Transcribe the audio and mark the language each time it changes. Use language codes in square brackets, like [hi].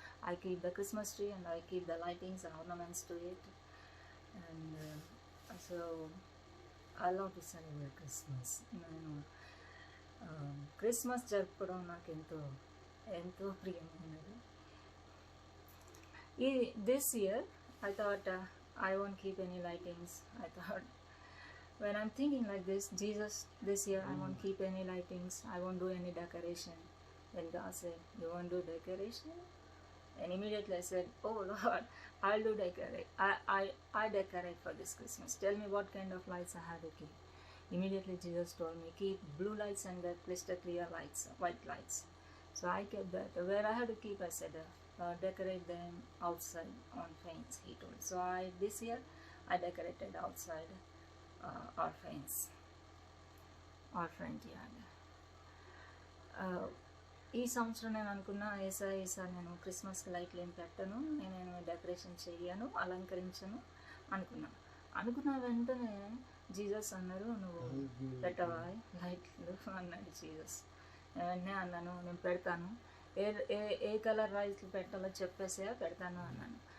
[en] I keep the Christmas tree and I keep the lightings and ornaments to it. And so I love to celebrate Christmas. [te] నేను Christmas జరుపుకోవడం నాకు ఎంతో ప్రియమైనది. [en] This year I thought I won't keep any lightings. I thought when I'm thinking like this year I won't keep any lightings, I won't do any decoration. Then God said, you won't do decoration? And immediately I said, oh Lord, I'll do decorate. I decorate for this Christmas. Tell me what kind of lights I have to keep. Immediately Jesus told me, keep blue lights and the crystal clear lights, white lights. So I kept that. Where I had to keep, I said, decorate them outside on fence, he told. So this year I decorated outside our fence, our front yard. [te] ఈ సంవత్సరం నేను అనుకున్నా, ఈసారి నేను క్రిస్మస్కి లైట్లు ఏం పెట్టను, నేను డెకరేషన్ చెయ్యను, అలంకరించను అనుకున్న వెంటనే జీసస్ అన్నారు, నువ్వు పెట్టవా లైట్లు అన్నాడు జీసస్. వెంటనే అన్నాను, నేను పెడతాను. ఏ కలర్ లైట్లు పెట్టాలో చెప్పేసా, పెడతాను అన్నాను.